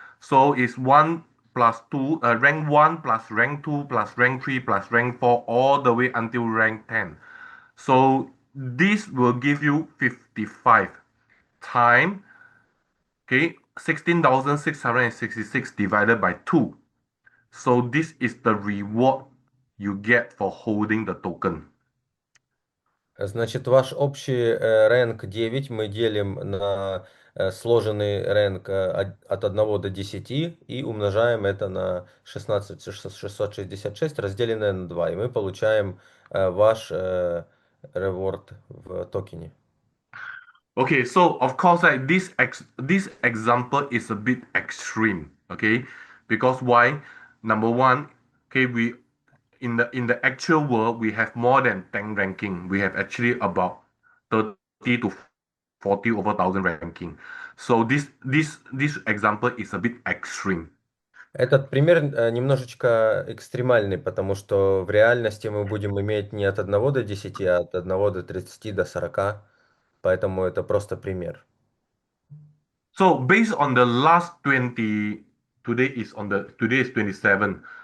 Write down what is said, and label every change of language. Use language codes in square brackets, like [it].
[en] So it's 1 plus 2, rank 1 plus rank 2 plus rank 3 plus rank 4, all the way until rank 10. So this will give you 55 time, okay, 16,666 divided by 2. So this is the reward you get for holding the token. [ru] Значит, ваш общий рэнк 9 мы делим на сложенный рэнк от 1 до 10 и умножаем это на 16666 разделенное на 2. И мы получаем ваш реворд в токене. [en] Okay, so of course, like this example is a bit extreme. Okay, because why? Number one, okay, we in the actual world we have more than 10 ranking. We have actually about 30 to 40 over thousand ranking. So this example is a bit extreme. [ru] Этот пример немножечко экстремальный, потому что в реальности мы будем иметь не от 1 до 10, а от 1 до 30 до 40. Поэтому это просто пример. [en] So based on the last 20, today is 27.